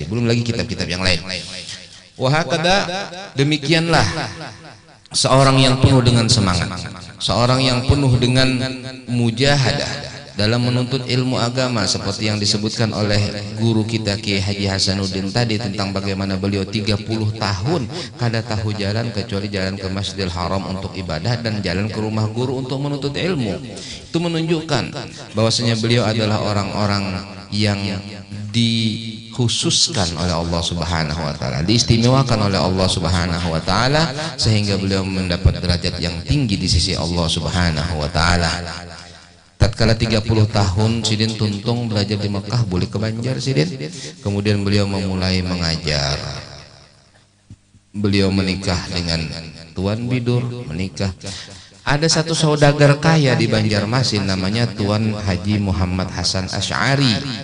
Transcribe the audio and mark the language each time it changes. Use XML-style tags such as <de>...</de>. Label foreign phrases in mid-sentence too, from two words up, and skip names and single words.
<id>Belum lagi kitab-kitab yang lain. Wahakada, demikianlah seorang yang penuh dengan semangat, seorang yang penuh dengan mujahadah dalam menuntut ilmu agama, seperti yang disebutkan oleh guru kita Kiai Haji Hasanuddin tadi tentang bagaimana beliau 30 tahun kada tahu jalan kecuali jalan ke Masjidil Haram untuk ibadah dan jalan ke rumah guru untuk menuntut ilmu. Itu menunjukkan bahwasanya beliau adalah orang-orang yang dikhususkan oleh Allah</id> <ar>سبحانه وتعالى,</ar> <id>diistimewakan oleh Allah</id> <ar>سبحانه وتعالى,</ar> <id>sehingga beliau mendapat derajat yang tinggi di sisi Allah</id> <ar>سبحانه وتعالى.</ar> <bjn>Tatkala 30 tahun Sidin tuntung belajar di Mekah, boleh ke Banjar Sidin.</bjn> <id>Kemudian beliau memulai mengajar. Beliau menikah dengan Tuan Bidur, menikah. Ada satu saudagar kaya di Banjarmasin namanya Tuan Haji Muhammad Hasan Asy'ari.</id>